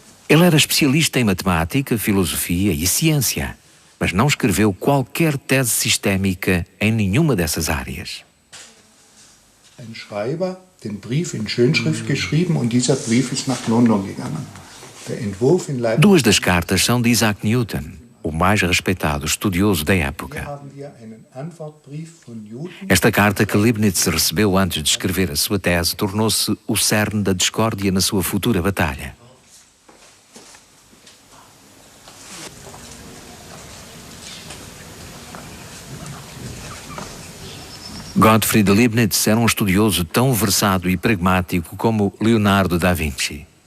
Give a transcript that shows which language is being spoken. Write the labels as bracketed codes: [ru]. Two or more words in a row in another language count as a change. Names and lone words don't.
[pt] Ele era especialista em matemática, filosofia e ciência, mas não escreveu qualquer tese sistémica em nenhuma dessas áreas. [de] Ein Schreiber den Brief in Schönschrift geschrieben und dieser Brief ist nach London gegangen. Der Entwurf in Leipzig. [pt] Duas das cartas são de Isaac Newton, o mais respeitado estudioso da época. Esta carta que Leibniz recebeu antes de escrever a sua tese tornou-se o cerne da discórdia na sua futura batalha. Gottfried Leibniz era um estudioso tão versado e pragmático como Leonardo da Vinci.